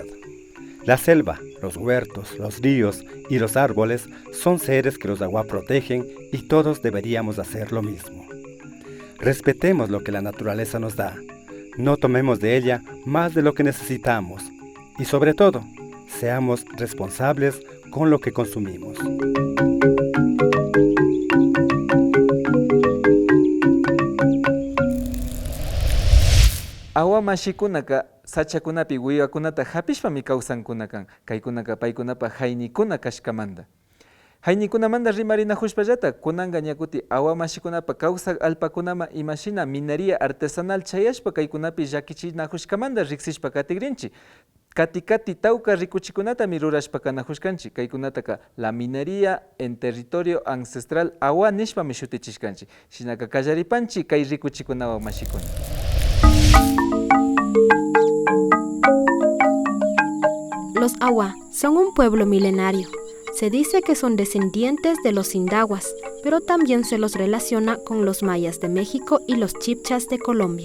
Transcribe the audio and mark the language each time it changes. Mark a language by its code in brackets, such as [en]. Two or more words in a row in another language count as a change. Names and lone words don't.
[es] La selva, los huertos, los ríos y los árboles son seres que los aguá protegen y todos deberíamos hacer lo mismo. Respetemos lo que la naturaleza nos da. No tomemos de ella más de lo que necesitamos y sobre todo, seamos responsables con lo que consumimos. [qu] Awa mashikunaka sachakunapi wiwakunata hapishpami kawsankunakan, kaykunaka paykunapa haynikuna kashkamanta. Haynikunamanta rimarinahushpallata kunanqa ñakuti awa mashikunapa kawsaq alpakunama imashina [es] minería artesanal [qu] chayashpa kaykunapi llakichinahuskamanta riksishpa katigrinchi. Kati tauka rikuchikunata mirurashpa kanajushkanchik, kaykunataka [es] la minería en territorio ancestral Awa [qu] nishpa shutichishkanchik. Shinaka kallaripanchik kay rikuchikunawan mashikuna. [es] Los Awa son un pueblo milenario. Se dice que son descendientes de los indahuas, pero también se los relaciona con los mayas de México y los chibchas de Colombia.